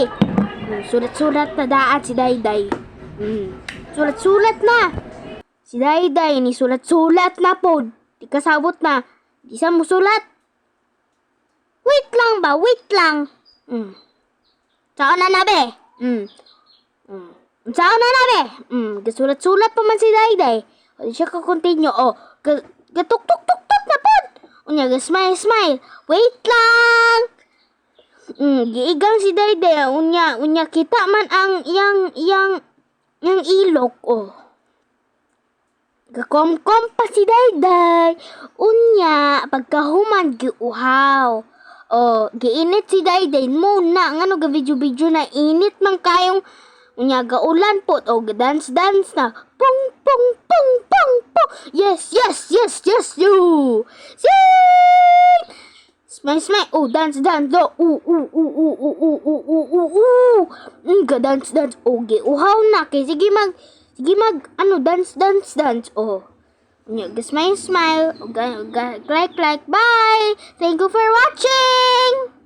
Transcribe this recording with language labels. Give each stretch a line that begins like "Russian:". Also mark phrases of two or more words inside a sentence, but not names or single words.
Cebuano: Sulat-sulat na daat si Dayday. Sulat-sulat na. Si Dayday ni sulat-sulat na pod. Di kasabot na. Di sa mo sulat. Wait lang ba? Wait lang. Saan na be? Saan na be? Gasulat-sulat pa man si Dayday. O di siya ka-continue. O, gatuk-tuk-tuk-tuk na pod. Unya, smile. Wait lang. Giigang si Dayday. Unya, kita man ang yang ilok. Oh. Gakom-kom pa si Dayday. Unya, pagkahuman giuhaw. Oh, giinit si Dayday muna. Ngano ga-video-video na init man kayong unya gaulan po.
English: Oh, dance na. Pong. Yes, you. Sing! Smile. Oh, dance. Do. Dance.
Cebuano: Oh, giuhaw na. Kay sige mag dance. Oh. Smile. Like. Bye.
English: Thank you for watching.